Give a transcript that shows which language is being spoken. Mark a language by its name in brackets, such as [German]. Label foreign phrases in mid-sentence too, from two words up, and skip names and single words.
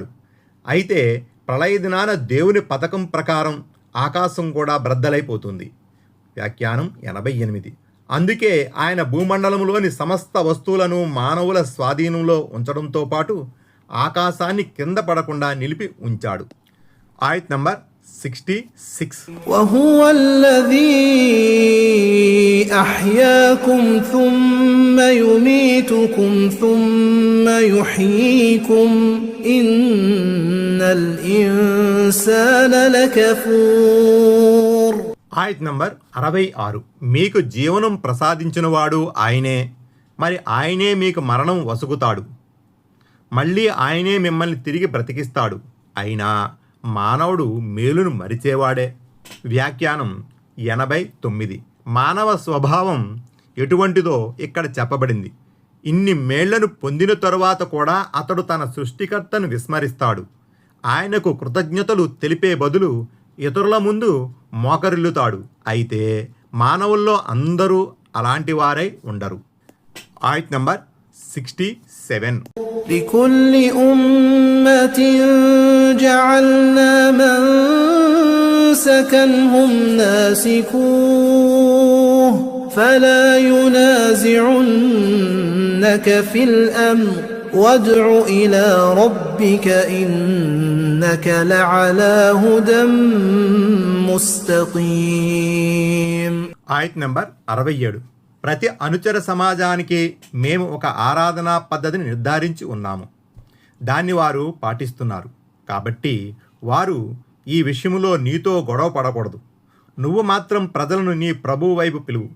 [Telugu] అయితే ప్రళయ దినాన దేవుని పథకం ప్రకారం ఆకాశం కూడా బ్రద్దలైపోతుంది. వ్యాఖ్యానం 88. అందుకే ఆయన భూమండలంలోని సమస్త వస్తువులను మానవుల స్వాధీనంలో ఉంచడంతో పాటు ఆకాశాన్ని కింద పడకుండా నిలిపి ఉంచాడు. ఆయత్ నంబర్ 66. [Arabic] وهو الذي أحياكم ثم يميتكم ثم يحييكم إن الإنسان لكفور. [Telugu] ఆయత్ నంబర్ 66. మీకు జీవనం ప్రసాదించినవాడు ఆయనే, మరి ఆయనే మీకు మరణం వసుకుతాడు. మళ్ళీ ఆయనే మిమ్మల్ని తిరిగి బ్రతికిస్తాడు. అయినా మానవుడు మేలును మరిచేవాడే. వ్యాఖ్యానం 89. మానవ స్వభావం ఎటువంటిదో ఇక్కడ చెప్పబడింది. ఇన్ని మేళ్లను పొందిన తరువాత కూడా అతడు తన సృష్టికర్తను విస్మరిస్తాడు. ఆయనకు కృతజ్ఞతలు తెలిపే బదులు ఇతరుల ముందు మోకరిల్లుతాడు. అయితే మానవుల్లో అందరూ అలాంటి వారై ఉండరు. ఆయత్ నంబర్ 67. [Arabic] لكل أمة جعلنا منسكا هم ناسكوه فلا ينازعنك في الأمر وادع إلى ربك إنك لعلى هدى مستقيم. [Telugu] ఆయత్ నంబర్ 67. ప్రతి అనుచర సమాజానికి మేము ఒక ఆరాధనా పద్ధతిని నిర్ధారించి ఉన్నాము. దాన్ని వారు పాటిస్తున్నారు. కాబట్టి వారు ఈ విషయంలో నీతో గొడవ పడకూడదు. నువ్వు మాత్రం ప్రజలను నీ ప్రభువు వైపు పిలువు.